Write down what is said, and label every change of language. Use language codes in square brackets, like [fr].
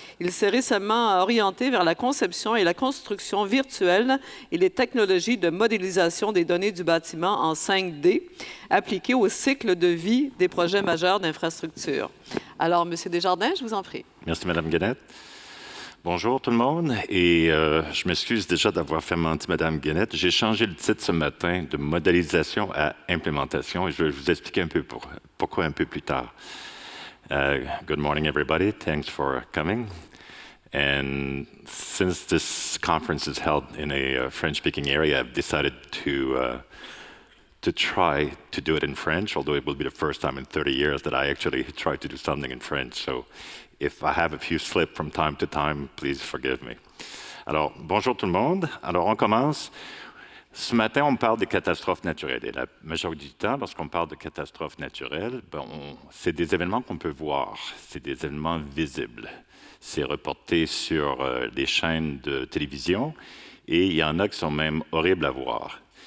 [fr] Il s'est récemment orienté vers la conception et la construction virtuelle et les technologies de modélisation des données du bâtiment en 5D, appliquées au cycle de vie des projets majeurs d'infrastructure. Alors, Monsieur Desjardins, je vous en prie. Merci, Mme Guenette. Bonjour tout le monde, et je m'excuse déjà d'avoir fait mentir Mme Guenette. J'ai changé le titre ce matin de modélisation à implémentation, et je vais vous expliquer un peu pourquoi un peu plus tard. [en] Good morning, everybody. Thanks for coming. And since this conference is held in a French-speaking area, I've decided to try to do it in French, although it will be the first time in 30 years that I actually try to do something in French. So if I have a few slips from time to time, please forgive me. [fr] Alors, bonjour tout le monde. Alors, on commence. Ce matin, on parle des catastrophes naturelles. Et la majorité du temps, lorsqu'on parle de catastrophes naturelles, c'est des événements qu'on peut voir. C'est des événements visibles. C'est reporté sur les chaînes de télévision et il y en a qui sont même horribles à voir.